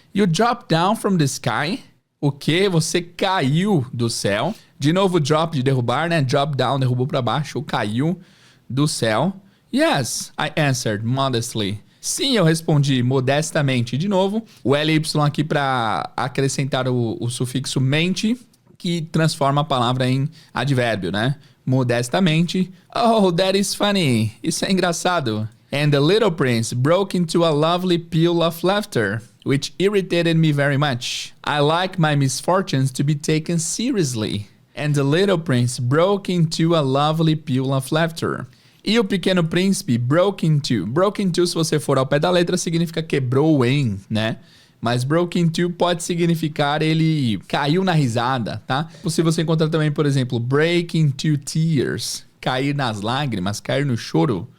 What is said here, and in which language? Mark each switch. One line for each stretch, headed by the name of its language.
English: You dropped down from the sky?
Portuguese: O que? Você caiu do céu? De novo, drop de derrubar, né?
English: Drop down,
Portuguese: derrubou para baixo, caiu do céu.
English: Yes, I answered modestly.
Portuguese: Sim, eu respondi modestamente. De novo, o LY aqui para acrescentar o sufixo mente, que transforma a palavra em advérbio, né? Modestamente.
English: Oh, that is funny.
Portuguese: Isso é engraçado.
English: And the little prince broke into a lovely peal of laughter, which irritated me very much. I like my misfortunes to be taken seriously. And the little prince broke into a lovely peal of laughter.
Portuguese: E o pequeno príncipe
English: broke into. Broke into,
Portuguese: se você for ao pé da letra, significa quebrou em, né? Mas
English: broke into
Portuguese: pode significar ele caiu na risada, tá? Se você encontrar também, por exemplo,
English: break into tears,
Portuguese: cair nas lágrimas, cair no choro.